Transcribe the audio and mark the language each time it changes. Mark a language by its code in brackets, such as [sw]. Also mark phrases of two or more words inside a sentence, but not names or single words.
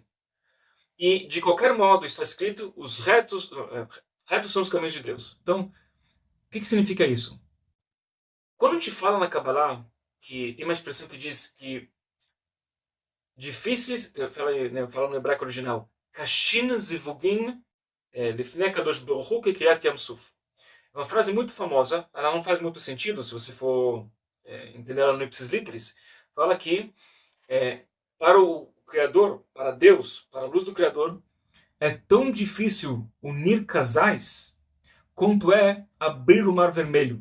[pt] E de qualquer modo está escrito, os retos são os caminhos de Deus. Então, o que significa isso? Quando a gente fala na Kabbalah, que tem uma expressão que diz que difíceis, falando no hebraico original, [arc] קשין זיווגין לפני קדוש ברוך הוא כקריעת ים סוף. [pt] É uma frase muito famosa, ela não faz muito sentido se você for entender ela no [la] ipsis literis. [pt] Fala que para o Criador, para Deus, para a luz do Criador, é tão difícil unir casais quanto é abrir o Mar Vermelho.